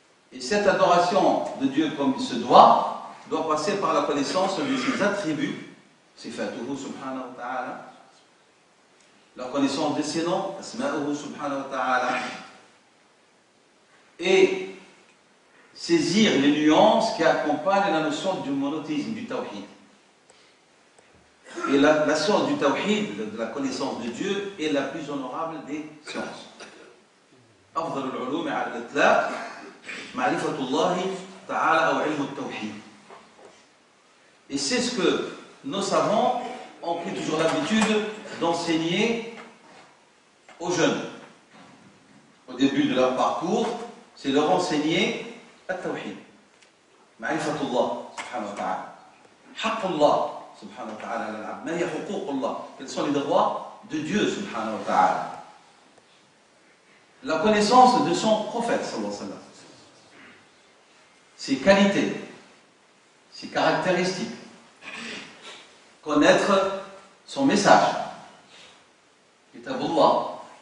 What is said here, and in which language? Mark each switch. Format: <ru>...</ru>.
<fr>Et cette adoration de Dieu comme il se doit passer par la connaissance de ses attributs, sifatuhu subhanahu wa ta'ala, la connaissance de ses noms, asma'uhu subhanahu wa ta'ala, et saisir les nuances qui accompagnent la notion du monothéisme, du tawhid. Et la science du tawhid, de la connaissance de Dieu, est la plus honorable des sciences.</fr> <ar>أفضل العلوم على الإطلاق معرفة الله تعالى أو علم التوحيد.</ar> <fr>Et c'est ce que nos savants ont pris toujours l'habitude d'enseigner aux jeunes. Au début de leur parcours, c'est leur enseigner التوحيد.</fr> <ar>معرفة الله سبحانه وتعالى. حق الله سبحانه وتعالى على العبد. ما هي حقوق الله?</ar> <fr>Quels sont les droits de Dieu subhanahu wa ta'ala? La connaissance de son prophète sallallahu alayhi wa sallam. Ses qualités, ses caractéristiques. Connaître son message. Kitabullah.</fr>